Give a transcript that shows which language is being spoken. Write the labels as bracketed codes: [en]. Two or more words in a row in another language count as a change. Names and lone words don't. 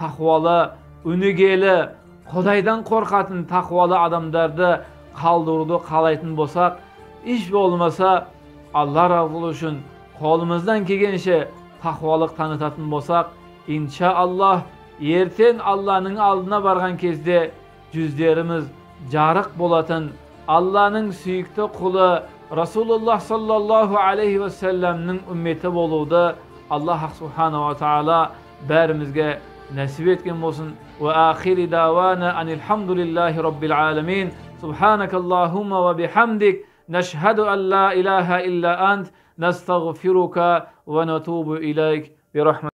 [kk] тақуалы, өнегелі, Құдайдан қорқатын тақуалы адамдарды қалдыруды қалайтын болсақ, еш болмаса Алла разылығы үшін қолымыздан келгенше тақуалық танытатын болсақ, иншааллах ертең Алланың алдына барған кезде жүздеріміз жарық болатын, Алланың сүйікті құлы [ar] رسول الله صلى الله عليه وسلم [kk] үмметі болуды [ar] الله سبحانه وتعالى [kk] бәрімізге нәсіп еткен болсын. [ar] وآخر دعوانا أن الحمد لله رب العالمين. سبحانك اللهم وبحمدك، نشهد أن لا إله إلا أنت، نستغفرك ونتوب إليك.